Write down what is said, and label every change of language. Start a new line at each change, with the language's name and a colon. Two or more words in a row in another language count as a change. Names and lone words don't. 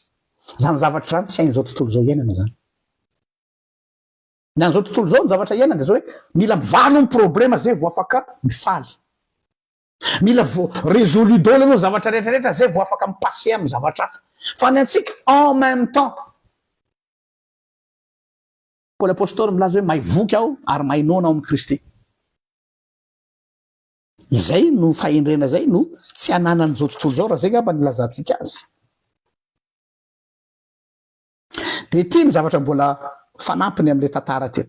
Malagasy: Zany zavatra zany tsy hain'izao tontolo zao iainana zany. Ny an'izao tontolo zao ny zavatra iainana de zao hoe mila mivalo ny problema zay vo afaka mifaly. Mila résolu daholo aloha zavatra rehetrarehetra zay vo afaka mipasser amin'ny zavatra hafa. Fa ny antsika
French: en même temps.
Malagasy: Paoly apôstôly milaza hoe maivoky aho ary mainona ao amin'ny Kristy. Izay no fahendrena zay no tsy ananan'izao tontolo zao raha zay ngamba nilazantsika azy. De ty ny zavatra mbola fanampiny amin'le tantara teto.